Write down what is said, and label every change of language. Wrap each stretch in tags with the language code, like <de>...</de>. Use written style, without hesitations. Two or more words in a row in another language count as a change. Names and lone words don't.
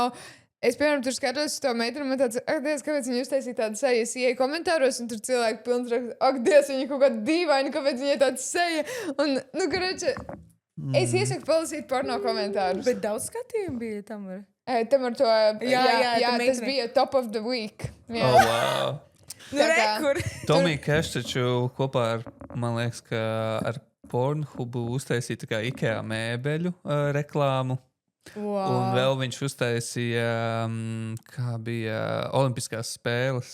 <lv>Es, piemēram, tur skatos uz to meiteni, man tāds, Dievs, kāpēc viņi uztaisīja tādu seju? Es ieeju komentāros, un tur cilvēki pilns raksta, Dievs, viņi kaut kādi dīvaini, kāpēc viņai tāds seja? Un, karača, es iesaku palasīt porno komentārus. Bet daudz skatījumu bija tam ar? Tam ar to, jā tas bija</lv> <en>top of the week.</en> <lv>Jā. Wow. Tomija Cash taču kopā ar, man liekas, ka ar Pornhubu uztaisīja tā kā IKEA mēbeļu reklāmu. Wow. Un vēl viņš uztaisīja, kā bija Olimpiskās spēles.</lv>